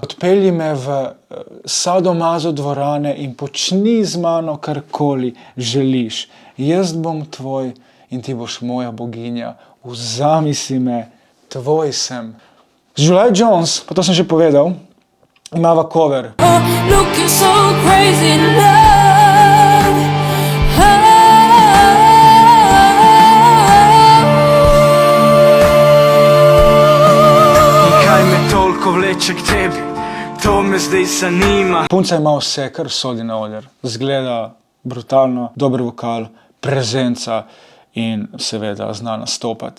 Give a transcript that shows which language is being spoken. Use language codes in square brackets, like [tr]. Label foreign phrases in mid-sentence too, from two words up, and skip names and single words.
[sl] Odpelji me v sadomazo dvorane in počni z mano karkoli želiš. Jaz bom tvoj in ti boš moja boginja. Vzami si me, tvoj sem. [en] July Jones, [sl] pa to sem že povedal, imava cover. [en] Looking so crazy in love. [sl] Kaj me toliko vleče k tebi, to me zdaj zanima. Punca ima vse, kar sodi na oder. Zgleda brutalno, dober vokal, prezenca in seveda zna nastopati.